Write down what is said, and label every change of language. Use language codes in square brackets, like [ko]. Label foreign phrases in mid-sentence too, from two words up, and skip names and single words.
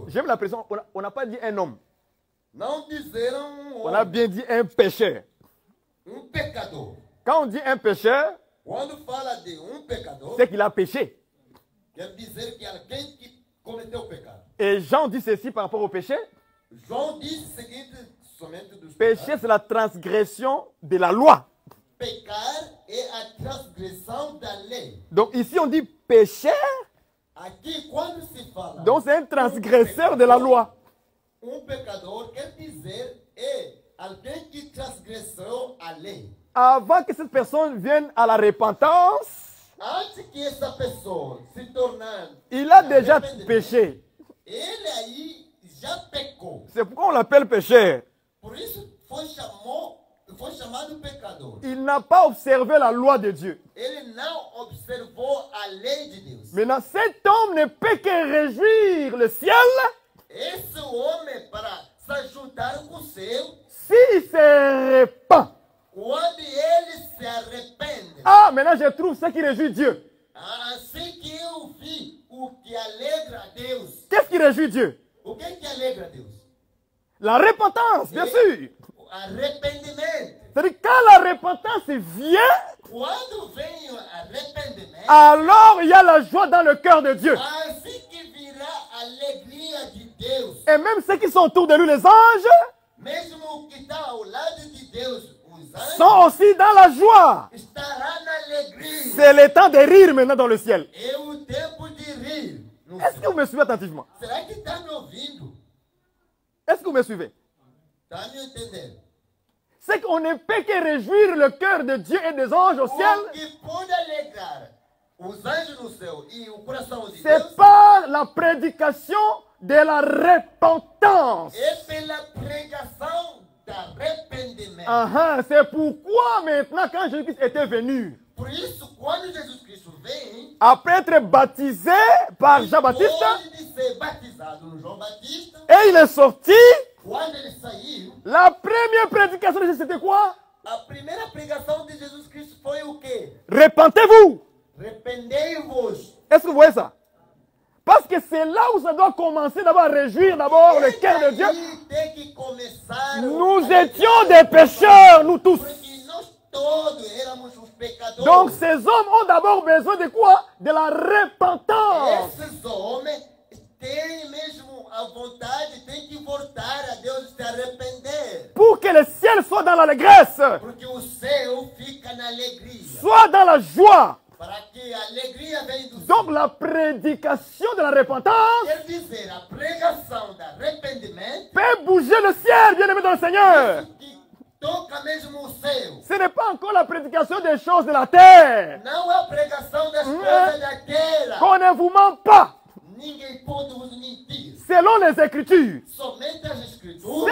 [fr] J'aime la pression. On n'a pas dit un homme. [pt] Não dizeram [fr] On a bien dit un pécheur. [pt] pecador. [fr] Quand on dit un pécheur, [pt] Quando fala de pecador, [fr] c'est qu'il a péché. [pt] quer dizer que alguém que cometeu o pecado. [fr] Et Jean dit ceci par rapport au péché. [pt] João disse o seguinte, somente dos [fr] Péché, [pt] pecados. [fr] c'est la transgression de la loi. [pt] Pecar é a transgressão da lei. [fr] Donc ici, on dit péché, [pt] Aqui, quando se fala [fr] donc c'est un transgresseur de la loi. [pt] Pecador quer dizer é alguém que transgressou a lei. [fr] Avant que cette personne vienne à la repentance, [pt] Antes que essa pessoa se tornar [fr] il a déjà péché. [pt] ele aí já pecou. [fr] C'est pourquoi on l'appelle pécheur. [pt] Por isso foi chamado pecador. [fr] Il n'a pas observé la loi de Dieu. [pt] Ele não observou a lei de Deus. [fr] Maintenant, cet homme ne peut que réjouir le ciel [pt] Esse homem, para se ajudar com o céu, [fr] s'il se répand. [pt] quando ele se arrepende. [fr] Ah, maintenant je trouve ce qui réjouit Dieu. [pt] Assim que eu vi o que alegra a Deus. [fr] Qu'est-ce qui réjouit Dieu? [pt] O que alegra a Deus? [fr] La repentance, bien sûr. [pt] O arrependimento. [fr] C'est-à-dire quand la repentance vient, [pt] Quando vem o arrependimento, [fr] alors il y a la joie dans le cœur de Dieu. [pt] assim que virá a alegria de Deus. [fr] Et même ceux qui sont autour de lui, les anges, [pt] Mesmo o que está ao lado de Deus, os anjos, [fr] sont aussi dans la joie. [pt] estará na alegria. [fr] C'est le temps de rire maintenant dans le ciel. [pt] É o tempo de rir. No [fr] Est-ce que [pt] céu. [fr] vous me suivez attentivement? [pt] Será que está me ouvindo? [fr] Est-ce que vous me suivez? [pt] Está me entendendo? [fr] C'est qu'on ne peut que réjouir le cœur de Dieu et des anges au [pt] O [fr] ciel. [pt] que pode alegrar os anjos no céu e o coração de Deus [fr] C'est par la prédication de la repentance. [pt] é pela pregação do arrependimento. [fr] C'est pourquoi maintenant, quand Jésus-Christ était venu, [pt] Por isso, quando Jesus Cristo vem, [fr] après être baptisé par Jean-Baptiste, [pt] depois de ser batizado no João Batista, [fr] et il est sorti, [pt] quando ele saiu, [fr] la première prédication de Jésus, c'était quoi? [pt] a primeira pregação de Jesus Cristo foi o quê? [fr] Repentez-vous. [pt] Arrependei-vos. [fr] Est-ce que vous voyez ça? Parce que c'est là où ça doit commencer d'abord à réjouir d'abord le cœur de Dieu. [pt] Aí tem que começar [fr] Nous étions des pécheurs, nous tous. [pt] porque nós todos éramos os pecadores. [fr] Donc ces hommes ont d'abord besoin de quoi? De la repentance. [pt] Esses homens têm mesmo a vontade, têm que voltar a Deus e se arrepender. [fr] Pour que le ciel soit dans l'allégresse, [pt] Porque o céu fica na alegria. [fr] soit dans la joie. [pt] Para que a alegria venha do céu. [fr] Donc la prédication de la repentance [pt] Quer dizer, a pregação do arrependimento [fr] peut bouger le ciel, bien-aimé dans le Seigneur. [pt] que toca mesmo o céu. [fr] Ce n'est pas encore la prédication des choses de la terre. [pt] Não é a pregação das coisas da terra. [fr] Qu'on ne vous ment pas. [pt] Ninguém pode vos mentir. [fr] Selon les Écritures, [pt] Somente as Escritura